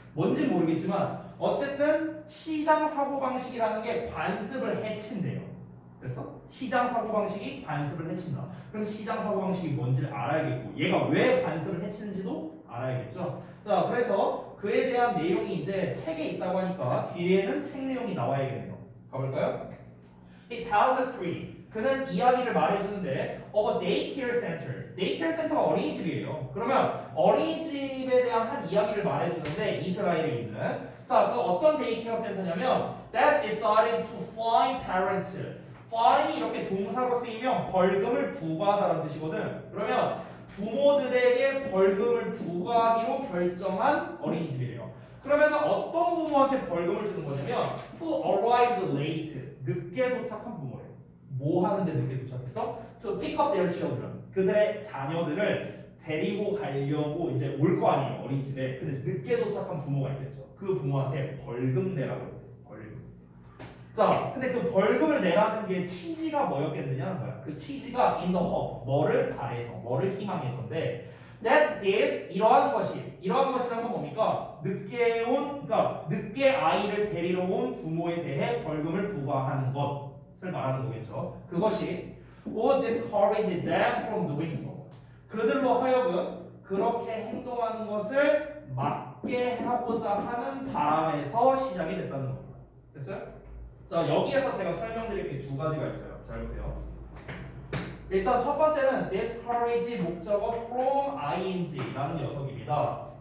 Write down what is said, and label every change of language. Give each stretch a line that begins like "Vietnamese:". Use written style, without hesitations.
Korean: 뭔지 모르겠지만 어쨌든 시장 사고 방식이라는 게 관습을 해친대요. 그래서 시장 사고 방식이 관습을 해친다. 그럼 시장 사고 방식이 뭔지를 알아야겠고 얘가 왜 관습을 해치는지도 알아야겠죠. 자, 그래서 그에 대한 내용이 이제 책에 있다고 하니까 뒤에는 책 내용이 나와야겠네요. 가볼까요?
English: He tells a story.
Korean: 그는 이야기를 말해주는데
English: of a daycare center.
Korean: daycare center가 어린이집이에요. 그러면 어린이집에 대한 한 이야기를 말해주는데 이스라엘에 있는 자, 그 어떤 daycare center냐면
English: that decided to fine parents.
Korean: fine이 이렇게 동사로 쓰이면 벌금을 부과하다는 뜻이거든. 그러면 부모들에게 벌금을 부과하기로 결정한 어린이집이래요. 그러면 어떤 부모한테 벌금을 주는 거냐면
English: who arrived late.
Korean: 늦게 도착한 부모래요. 뭐 하는데 늦게 도착했어?
English: To pick up their children.
Korean: 그들의 자녀들을 데리고 가려고 이제 올 거 아니에요. 어린이집에. 근데 늦게 도착한 부모가 있겠죠. 그 부모한테 벌금 내라고 해요. 벌금. 자, 근데 그 벌금을 내라는 게 취지가 뭐였겠느냐는 거야. 그 취지가
English: in the hope.
Korean: 뭐를 바래서, 뭐를 희망해서인데 that is 이러한 것이란 건 뭡니까? 그러니까 늦게 아이를 데리러 온 부모에 대해 벌금을 부과하는 것을 말하는 거겠죠.
English: 그것이 would discourage them from doing so.
Korean: 그들로 하여금 그렇게 행동하는 것을 막게 하고자 하는 바람에서 시작이 됐다는 겁니다. 됐어요? 자, 여기에서 제가 설명드릴 게 두 가지가 있어요. 잘 보세요. 일단 첫 번째는 discourage 목적어 from ing라는 녀석입니다.